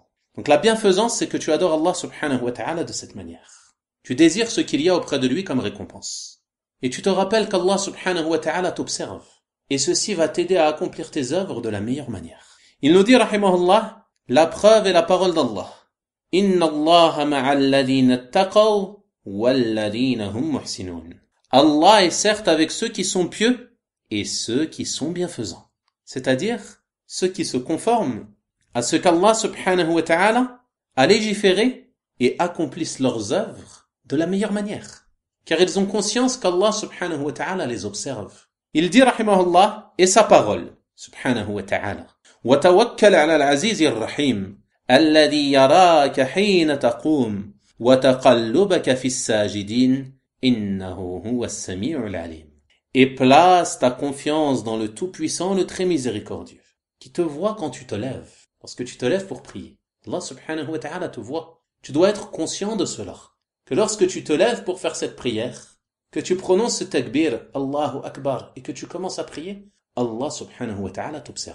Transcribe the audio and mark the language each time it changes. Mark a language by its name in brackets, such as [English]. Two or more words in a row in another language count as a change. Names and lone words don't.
[French] Donc la bienfaisance, c'est que tu adores Allah [Arabic] سبحانه وتعالى [French] de cette manière. Tu désires ce qu'il y a auprès de lui comme récompense. Et tu te rappelles qu'Allah [Arabic] سبحانه وتعالى [French] t'observe. Et ceci va t'aider à accomplir tes œuvres de la meilleure manière. Il nous dit, rahimahullah, la preuve est la parole d'Allah. [Arabic] إن الله مع الذين اتقوا والذين هم محسنون. [French] Allah est certes avec ceux qui sont pieux et ceux qui sont bienfaisants. C'est-à-dire ceux qui se conforment à ce qu'Allah [Arabic] سبحانه وتعالى [French] a légiféré et accomplissent leurs œuvres de la meilleure manière. Car ils ont conscience qu'Allah [Arabic] سبحانه وتعالى [French] les observe. Il dit rahimahullah, et sa parole, [Arabic] سبحانه وتعالى, وَتَوَكَّلْ عَلَى الْعَزِيزِ الرَّحِيمِ الَّذِي يَرَاكَ حِينَ تَقُومُ وَتَقَلُّبَكَ فِي السَّاجِدِينَ إِنَّهُ هُوَ السَّمِيعُ الْعَلِيمُ. [French] Et place ta confiance dans le Tout-Puissant, le Très Miséricordieux, qui te voit quand tu te lèves, parce que tu te lèves pour prier. Allah [Arabic] سبحانه وتعالى [French] te voit. Tu dois être conscient de cela, que lorsque tu te lèves pour faire cette prière, que tu prononces ce takbir, [Arabic] الله أكبر, [French] et que tu commences à prier, Allah [Arabic] سبحانه وتعالى [French] t'observe.